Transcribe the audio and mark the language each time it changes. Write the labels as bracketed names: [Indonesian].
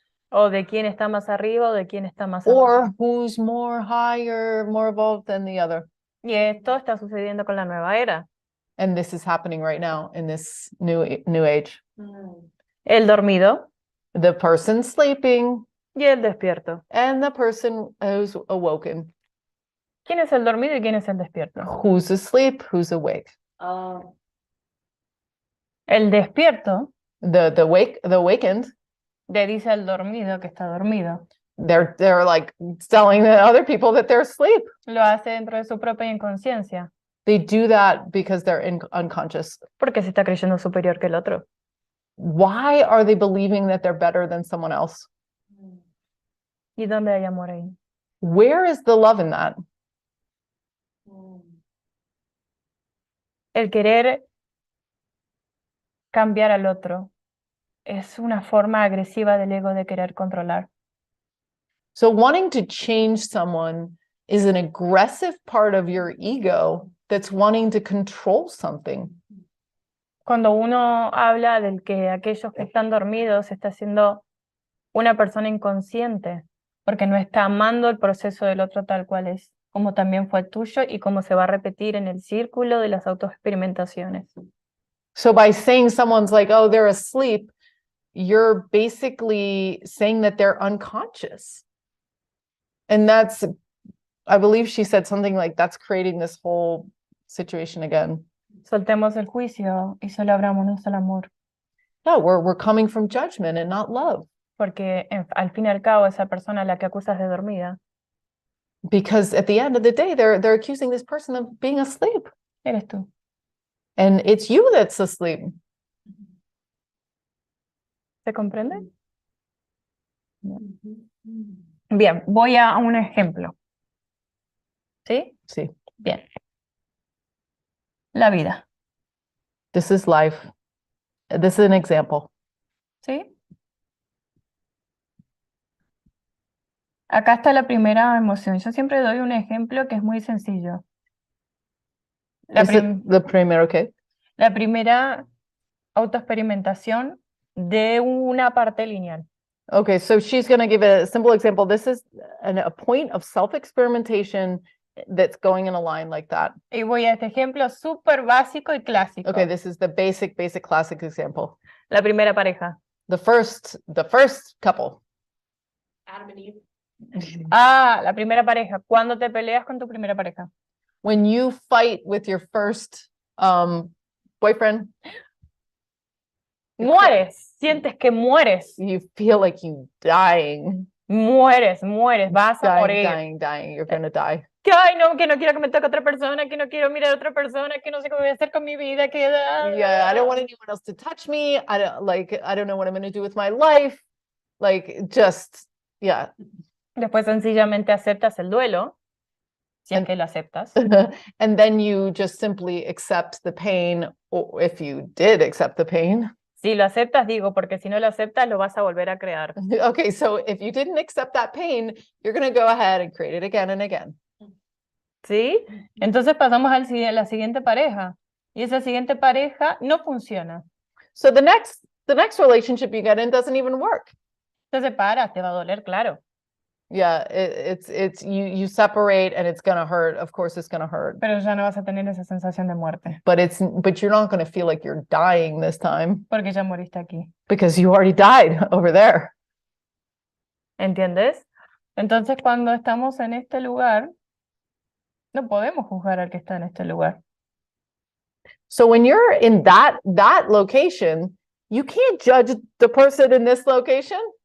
[Spanish] O de quién está más arriba o de quién está más abajo. [English] Or who's more higher, more evolved than the other. [Spanish] Y esto está sucediendo con la nueva era. [English] And this is happening right now in this new age. [Spanish] El dormido [English] The person sleeping [Spanish] y el despierto. [English] and the person who's awoken. [Spanish] ¿Quién es el dormido y quién es el despierto? [English] Who's asleep, who's awake. [Spanish] El despierto [English] the awakened, [Spanish] le dice al dormido que está dormido. [English] they're like telling the other people that they're asleep. [Spanish] Lo hace dentro de su propia inconsciencia, [English] They do that because they're unconscious. [Spanish] porque se está creyendo superior que el otro. [English] Why are they believing that they're better than someone else? [Spanish] ¿Y dónde hay amor ahí? [English] Where is the love in that? [Spanish] El querer cambiar al otro es una forma agresiva del ego de querer controlar. [English] So wanting to change someone is an aggressive part of your ego that's wanting to control something. [Spanish] Cuando uno habla del que aquellos que están dormidos está siendo una persona inconsciente, porque no está amando el proceso del otro tal cual es, como también fue el tuyo y como se va a repetir en el círculo de las autoexperimentaciones. [English] So by saying someone's like, oh, they're asleep, you're basically saying that they're unconscious. And that's, I believe she said something like that's creating this whole situation again. [Spanish] Soltemos el juicio y solo abrámonos al amor, [English] No, we're coming from judgment and not love. [Spanish] porque al fin y al cabo esa persona a la que acusas de dormida [English] Because at the end of the day, they're accusing this person of being asleep. [Spanish] eres tú. [English] And it's you that's asleep. [Spanish] ¿Se comprende? Bien, voy a un ejemplo. ¿Sí? [English] See, [Spanish] Bien. La vida. [English] this is life. This is an example. [Spanish] ¿Sí? Acá está la primera emoción. Yo siempre doy un ejemplo que es muy sencillo. La, [English] Is it the primero, okay? [Spanish] la primera autoexperimentación de una parte lineal. [English] Okay, so she's going to give a simple example. This is a point of self-experimentation that's going in a line like that. [Spanish] Y voy a este ejemplo súper básico y clásico. [English] Okay, this is the basic classic example. [Spanish] La primera pareja. [English] The first couple. Adam and Eve. [Spanish] Ah, la primera pareja. ¿Cuándo te peleas con tu primera pareja? [English] When you fight with your first boyfriend, [Spanish] Mueres. Sientes que mueres. [English] you feel like you dying, [Spanish] Mueres. Vas a morir. [English] dying. You're gonna die. [Spanish] Que, ay, no, que no quiero que me toque otra persona, que no quiero mirar a otra persona, que no sé qué voy a hacer con mi vida, que... [English] Yeah, I don't want anyone else to touch me. I don't know what I'm gonna do with my life. Like, just, yeah. [Spanish] Después sencillamente aceptas el duelo, si es que lo aceptas. [English] And then you just simply accept the pain, or if you did accept the pain. [Spanish] Si lo aceptas, digo, porque si no lo aceptas, lo vas a volver a crear. [English] Okay, so if you didn't accept that pain, you're gonna go ahead and create it again and again. [Spanish] ¿Sí? Entonces pasamos a la siguiente pareja. Y esa siguiente pareja no funciona. [English] So the next relationship you get in doesn't even work. [Spanish] Te separas, te va a doler, claro. [English] Yeah, it's you separate and it's gonna hurt. Of course, it's gonna hurt. [Spanish] Pero ya no vas a tener esa sensación de muerte, [English] But you're not gonna feel like you're dying this time [Spanish] porque ya moriste aquí. [English] because you already died over there. [Spanish] ¿Entiendes? Entonces, cuando estamos en este lugar, no podemos juzgar al que está en este lugar. [English] So when you're in that location, you can't judge the person in this location.